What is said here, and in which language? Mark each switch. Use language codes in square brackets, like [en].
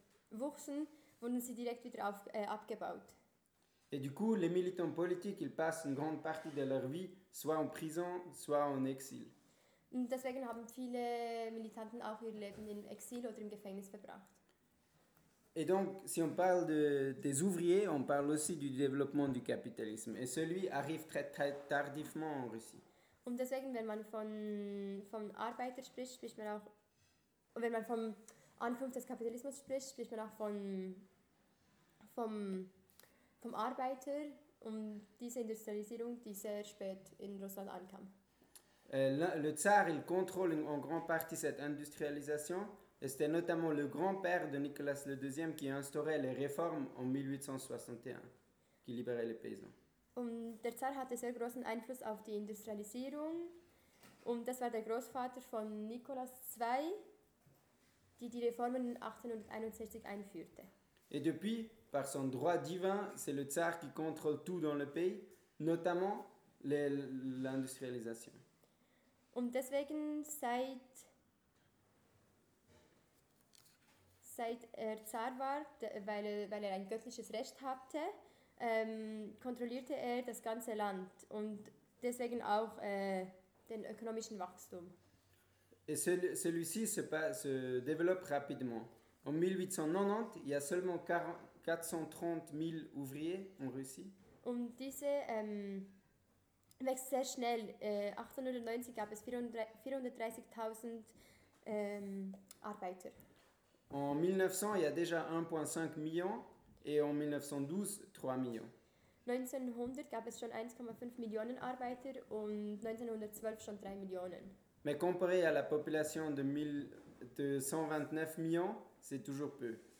[de] Wuchsen, wurden sie direkt wieder abgebaut. [fr] Et du coup, les militants politiques, ils passent une grande partie de leur vie soit en prison, soit en exil. [de] Deswegen haben viele Militanten auch ihr Leben im Exil oder im Gefängnis verbracht. [fr] Et donc, si on parle des ouvriers, on parle aussi du développement du capitalisme. Et celui arrive très, très tardivement en Russie. [de] Und deswegen, wenn man vom Arbeiter spricht man auch, wenn man vom Anfang des Kapitalismus spricht man auch vom Arbeiter und diese Industrialisierung, die sehr spät in Russland ankam. [fr] Le Tsar, il contrôle en grande partie cette industrialisation. Et c'était notamment le grand-père de Nicolas II qui instaurait les réformes en 1861, qui libérait les paysans. [de] Und der Tsar hatte sehr großen Einfluss auf die Industrialisierung. Und das war der Großvater von Nicolas II. die die Reformen 1861 einführte. [fr] Et depuis, par son droit divin, c'est le tsar qui contrôle tout dans le pays, notamment l'industrialisation. [de] Und deswegen seit er Zar war, weil er ein göttliches Recht hatte, kontrollierte er das ganze Land und deswegen auch den ökonomischen Wachstum. [fr] Et celui-ci se développe rapidement. En 1890, il y a seulement 430 000 ouvriers en Russie. [de] Und diese wächst sehr schnell. 1890 gab es 430.000 Arbeiter. [fr] En 1900, il y a déjà 1,5 million et en 1912, 3 millions. [de] 1900 gab es schon 1,5 Millionen Arbeiter und 1912 schon 3 Millionen. [fr] Mais comparé à la population de 129 millions, c'est toujours peu.